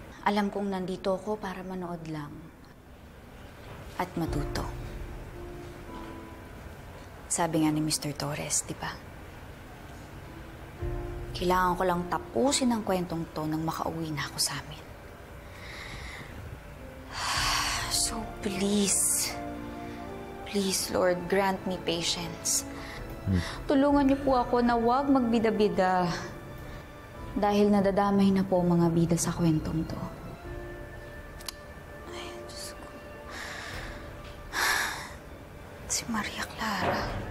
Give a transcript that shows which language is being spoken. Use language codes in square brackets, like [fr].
[tl] Alam kong nandito ako para manood lang at matuto. Sabi nga ni Mr. Torres, di ba? Kailangan ko lang tapusin ang kwentong to nang makauwi na ako sa amin. [en] So please, Lord, grant me patience. [tl] Tulungan niyo po ako na huwag magbida-bida. Dahil nadadamay na po mga bida sa kwentong to. Ay, Diyos ko. Si Maria Clara.